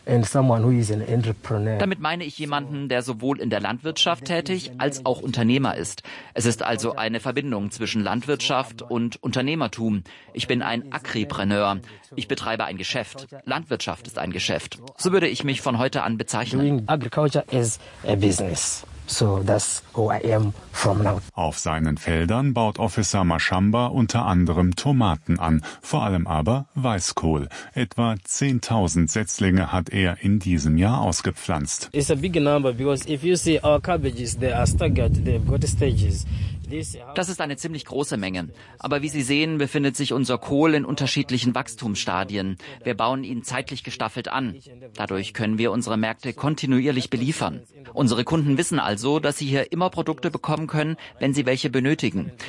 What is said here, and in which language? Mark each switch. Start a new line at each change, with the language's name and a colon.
German: Damit meine ich jemanden, der sowohl in der Landwirtschaft tätig als auch Unternehmer ist. Es ist also eine Verbindung zwischen Landwirtschaft und Unternehmertum. Ich bin ein Agripreneur. Ich betreibe ein Geschäft. Landwirtschaft ist ein Geschäft. So würde ich mich von heute an bezeichnen.
English: Doing agriculture is a business. So that's who I am from now.
German: Auf seinen Feldern baut Officer Mashamba unter anderem Tomaten an, vor allem aber Weißkohl. Etwa 10.000 Setzlinge hat er in diesem Jahr ausgepflanzt.
English: It's a big number because if you see our cabbages, they are staggered, they've got stages.
German: Das ist eine ziemlich große Menge. Aber wie Sie sehen, befindet sich unser Kohl in unterschiedlichen Wachstumsstadien. Wir bauen ihn zeitlich gestaffelt an. Dadurch können wir unsere Märkte kontinuierlich beliefern. Unsere Kunden wissen also, dass sie hier immer Produkte bekommen können, wenn sie welche benötigen.